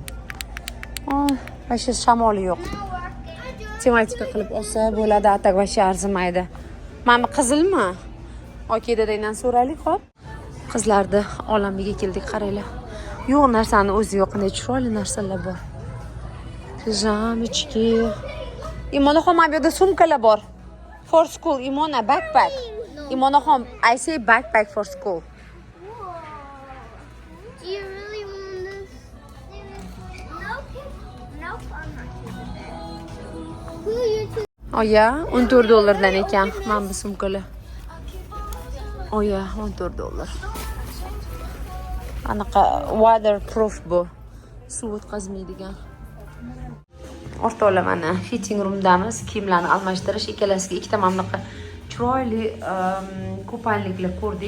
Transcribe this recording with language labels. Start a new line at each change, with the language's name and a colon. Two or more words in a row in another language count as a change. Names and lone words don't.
Uzbek: Вообще shamoli yo'q. Tematika qilib olsa bo'ladi, atak вообще arzimaydi. Mana bu qizilmi? Okey, dadangdan so'raylik, xo'p. Qizlarni olamiga keldik, qaranglar. Yo'q narsani o'zi yo'q, qanday chiroyli narsalar bor. Pijamichki. Imonaxon, mana bu yerda sumkalar bor.
English: For school, Imona backpack. Imonaxon, I say backpack for school. Do you really want this? Nope. Nope, I'm not keeping that. Who are you two?
Uzbek: Oya, $14 dan ekan. Mana bu sumkalar. Oya, $14. Anaqa waterproof bu. Suv o'tkazmaydigan. O'rtoqlar, mana
English: fitting roomdamiz.
Uzbek: Kiyimlarni almashtirish, ikkalasiga ikkita mamlaqa chiroyli kupalniklar ko'rdik.